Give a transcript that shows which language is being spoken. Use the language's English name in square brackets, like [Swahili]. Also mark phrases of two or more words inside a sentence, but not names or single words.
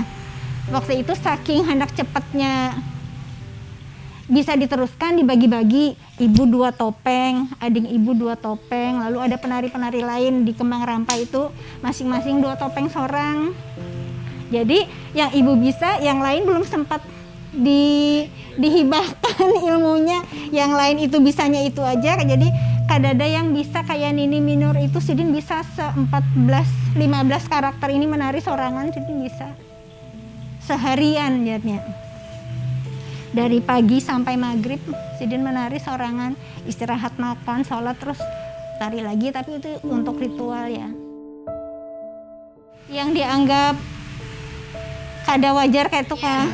[Indonesian] Waktu itu saking hendak cepatnya bisa diteruskan, dibagi-bagi, ibu 2 topeng, adik ibu 2 topeng, lalu ada penari-penari lain di Kembang Rampai itu masing-masing 2 topeng seorang. Jadi yang ibu bisa, yang lain belum sempat dihibahkan ilmunya, yang lain itu bisanya itu aja. [Banjar] Jadi kadada yang bisa kayak Nini Minor itu Sidin bisa 15 karakter ini menari sorangan, Sidin bisa seharian jadinya. Dari pagi sampai maghrib Sidin menari sorangan, istirahat makan, sholat, terus tari lagi, tapi itu untuk ritual ya. Yang dianggap kada wajar kayak itu kah?